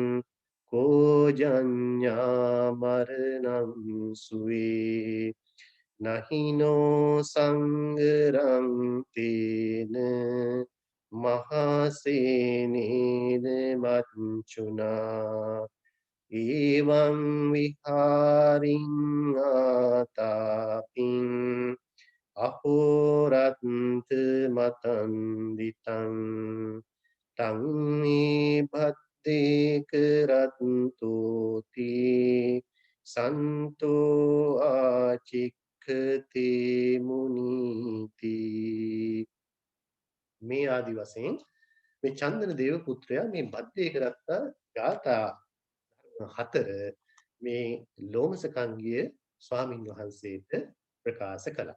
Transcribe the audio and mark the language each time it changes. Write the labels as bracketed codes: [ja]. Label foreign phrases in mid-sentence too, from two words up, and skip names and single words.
[pi] කෝජඤ්ඤා මරණං සුවේ නහිනෝ සංගරං තේන මහසේනේන මච්චුනා එවං විහාරින් ආතාපින් අහෝරත්ත මතන් දිතං තං මේ භත්තේ කරත්තෝති සන්තෝ ආචික්ඛති මුනීති [si] මේ ආදි වශයෙන් මේ චන්දන දේව පුත්‍රයා මේ බද්දේ කරත්ත ගාථා හතර මේ ලෝමසකංගිය ස්වාමින් වහන්සේට ප්‍රකාශ කළා.